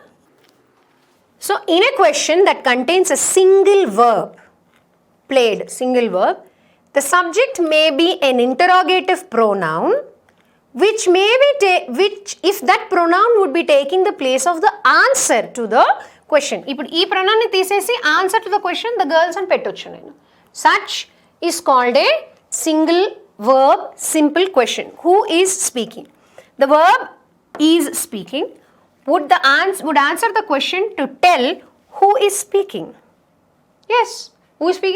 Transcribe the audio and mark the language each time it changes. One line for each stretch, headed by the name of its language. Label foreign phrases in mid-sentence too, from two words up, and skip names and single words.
English: So, in a question that contains a single verb, played, single verb, the subject may be an interrogative pronoun which may be, which if that pronoun would be taking the place of the answer to the question.
Telugu: ఇప్పుడు ఈ pronoun ని తీసేసి
English: answer to the question, the girls
Telugu: అని పెట్టొచ్చు నేను.
English: Such is called a single verb simple question. Who is speaking? The verb is speaking. Would answer the question to tell who is speaking. Yes, who is speaking?